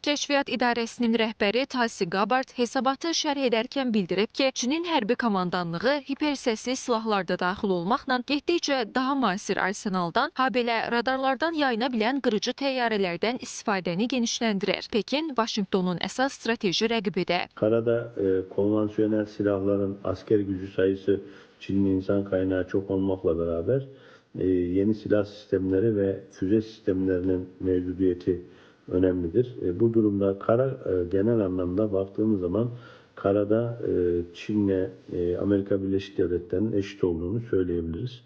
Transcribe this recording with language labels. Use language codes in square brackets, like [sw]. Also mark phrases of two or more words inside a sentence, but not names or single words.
[az] Kəşfiyyat İdarəsinin rəhbəri Tulsi Gabbard hesabatı şərh edərkən bildirib ki, Çinin hərbi komandanlığı hipersəsli silahlarda daxil olmaqla getdikcə daha müasir arsenaldan, habelə radarlardan yayına bilən qırıcı təyyarələrdən istifadəni genişləndirir. Pekin, Vaşinqtonun əsas strateji rəqibidir. [tr] Karada konvansiyonel silahların asker gücü sayısı Çin'in insan kaynağı çok olmakla beraber yeni silah sistemleri ve füze sistemlerinin mevcudiyeti önemlidir. Bu durumda genel anlamda baktığımız zaman karada Çin'le Amerika Birleşik Devletleri'nin eşit olduğunu söyleyebiliriz.